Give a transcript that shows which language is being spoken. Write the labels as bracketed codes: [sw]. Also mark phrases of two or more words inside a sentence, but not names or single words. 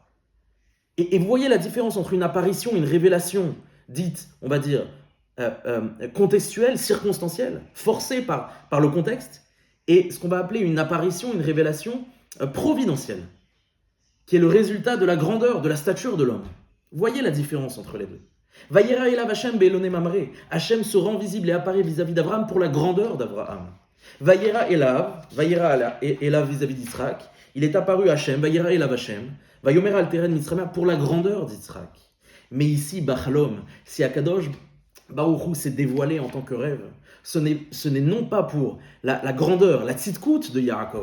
[fr] Et vous voyez la différence entre une apparition, une révélation dite, on va dire, contextuelle, circonstancielle, forcée par le contexte, et ce qu'on va appeler une apparition, une révélation providentielle, qui est le résultat de la grandeur, de la stature de l'homme. Voyez la différence entre les deux. [he] וירא אליו השם באלוני ממרא. [fr] Hashem se rend visible et apparaît vis-à-vis d'Abraham pour la grandeur d'Abraham. [he] וירא אליו [fr] vis-à-vis d'Israël. Il est apparu Hashem, [he] וירא אליו השם ויאמר אל תרן מצרים [fr] pour la grandeur d'Israël. Mais ici, Bachalom, si Akadosh Baruch Hu s'est dévoilé en tant que rêve, ce n'est non pas pour la grandeur, la tzidkout de Yaakov.